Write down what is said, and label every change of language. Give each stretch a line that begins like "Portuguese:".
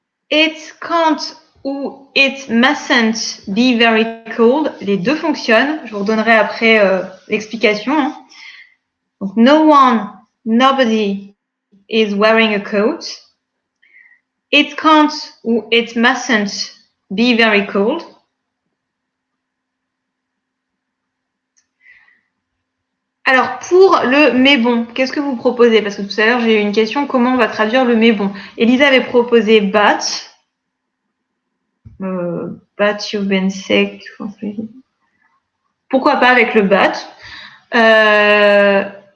English: It can't ou it mustn't be very cold.
French: Les deux fonctionnent. Je vous redonnerai après l'explication.
English: Donc, no one, nobody is wearing a coat. It can't ou it mustn't be very cold.
French: Alors, pour le mais bon, qu'est-ce que vous proposez? Parce que tout à l'heure, j'ai eu une question, comment on va traduire le mais bon? Elisa avait proposé but.
English: But you've been sick.
French: Pourquoi pas avec le but?